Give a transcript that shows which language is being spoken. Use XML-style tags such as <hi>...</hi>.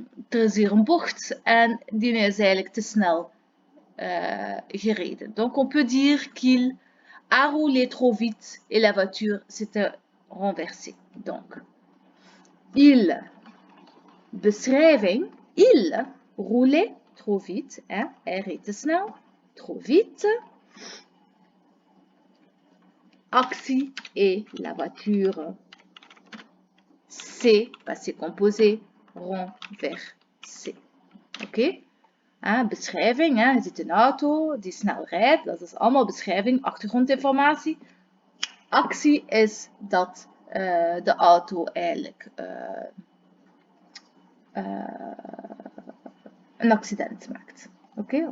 <nl>Er is hier een bocht en die is eigenlijk te snel gereden.</nl> <fr>Donc on peut dire qu'il a roulé trop vite et la voiture s'était renversée. Donc,</fr> <nl>beschrijving,</nl> <fr>il roulait trop vite, hein?</fr> <nl>Hij reed te snel,</nl> <fr>trop vite. Actie et la voiture s'est, passé composé, renversé. Oké?</fr> <nl>Beschrijving, je ziet een auto die snel rijdt, dat is allemaal beschrijving, achtergrondinformatie. Actie is dat de auto eigenlijk een accident maakt. Oké?</nl>